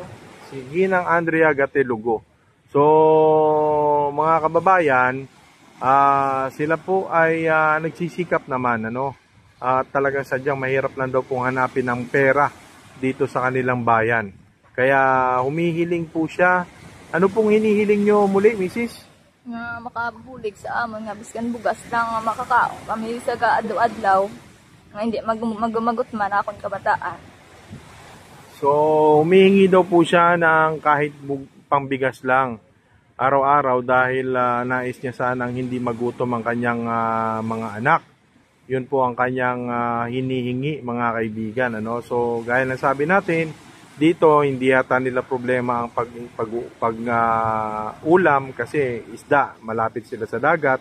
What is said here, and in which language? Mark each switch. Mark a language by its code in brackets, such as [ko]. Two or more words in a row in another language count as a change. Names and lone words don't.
[tl] Si Ginang Andrea Gatilugo. So, mga kababayan, sila po ay nagsisikap naman, ano? Talagang sadyang mahirap lang daw pong hanapin ng pera dito sa kanilang bayan. Kaya humihiling po siya. Ano pong hinihiling nyo muli, Mrs.? [hil] Nga makabulig sa amon nga biskan bugas lang nga makakaon kami sa adlaw-adlaw nga hindi magumagot man akong kabataan. [tl] So, humihingi daw po siya ng kahit pangbigas lang araw-araw dahil nais niya sanang hindi magutom ang kanyang mga anak. Yun po ang kanyang hinihingi, mga kaibigan. Ano? So, gaya ng sabi natin, dito hindi yata nila problema ang ulam kasi isda, malapit sila sa dagat.